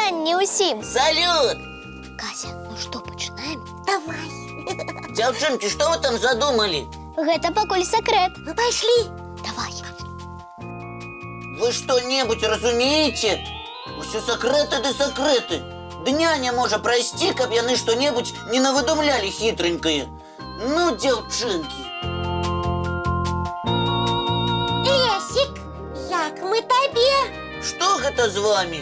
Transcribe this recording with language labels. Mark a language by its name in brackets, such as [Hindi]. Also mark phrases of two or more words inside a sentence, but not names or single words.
[Belarusian] не усім. Салют! [Russian] Кася, ну что, починаем? Давай. Девчонки, что вы там задумали? [Belarusian] Гэта пакуль секрет. [Russian] Ну, пошли. Давай. Вы что-нибудь разумеете? [Belarusian] Усё сакрэты ды сакрэты. Дня не можа прайсці, каб яны што-небудзь не навыдумлялі хітренькае. Ну, дзяўчынкі. Лесик, як мы табе? Што гэта з вами?